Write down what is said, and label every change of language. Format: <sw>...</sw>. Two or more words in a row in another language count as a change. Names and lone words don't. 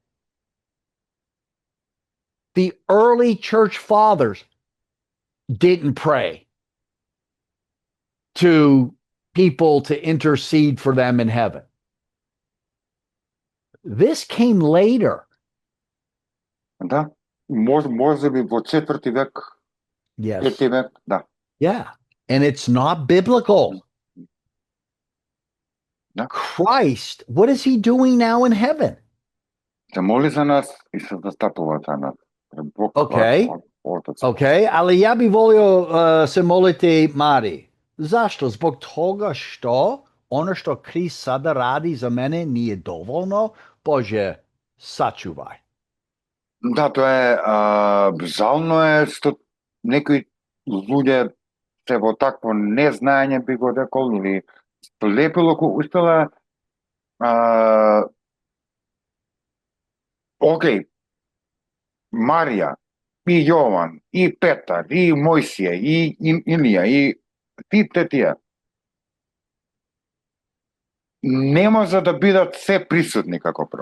<en>The early church fathers didn't pray to people to intercede for them in heaven. This came later.</en> <mk>Да. Може би во 4 век,</mk> <en>Yes.</en> <mk>5 век, да.</mk> <en>Yeah. And it's not biblical.</en> <mk>Да.</mk> <en>Christ, what is he doing now in heaven?</en> <mk>Се моли за нас и се застапува за нас. Бог, Окей. Отец.</mk> <hr>Okay, ali ja bi volio se moliti Mari. Zašto? Zbog toga što ono što Krist sada radi za mene nije dovoljno. Bože, sačuvaj.</hr> <mk>Да, тоа е, жално е што некои луѓе се во такво незнаење би го рекол или слепило ко успела окей, Марија и Јован и Петар и Мојсија и Илија и сите тие не може да бидат се присутни како прво.</mk>